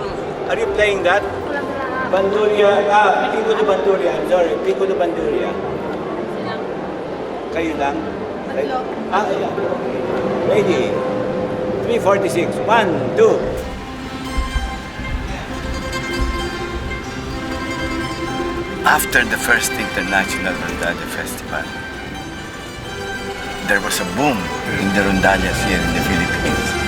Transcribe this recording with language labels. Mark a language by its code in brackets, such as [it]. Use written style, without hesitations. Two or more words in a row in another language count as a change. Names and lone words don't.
[en] Are you playing that? Banduria, Pico de Banduria, I'm sorry, Pico de Banduria. [tl] Kayo lang? [en] Yeah. Ready. 3:46. 1, 2. After the first International Rondalla Festival, there was a boom in the rondallas here in the Philippines.